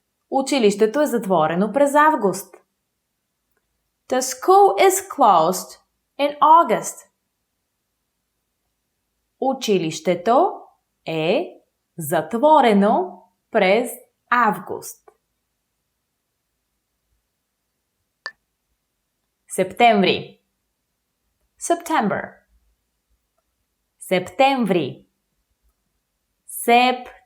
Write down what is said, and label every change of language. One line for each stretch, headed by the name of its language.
Bulgarian: Училището е затворено през август.
English: The school is closed in August.
Bulgarian: Училището е затворено през август. Септември.
English: September.
Bulgarian: Септември. Септември.